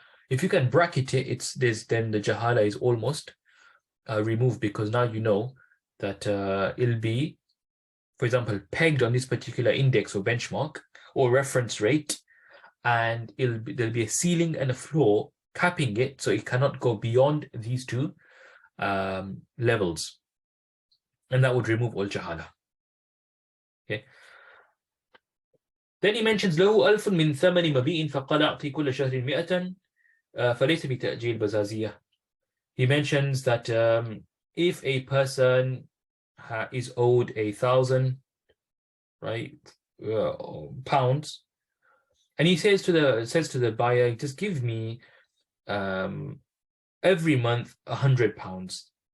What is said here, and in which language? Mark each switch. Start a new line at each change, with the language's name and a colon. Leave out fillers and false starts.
English: If you can bracket it, then the jahala is almost removed, because now you know that it'll be, for example, pegged on this particular index or benchmark or reference rate, and there'll be a ceiling and a floor capping it, so it cannot go beyond these two levels, and that would remove all jahala. Okay. Then he mentions
Arabic: له ألف من ثمن مبيء فقال أعطي كل شهر 100 فليس بتأجيل بزازية.
English: He mentions that if a person is owed 1,000, right, pounds, and he says to the buyer, just give me every month 100 pounds.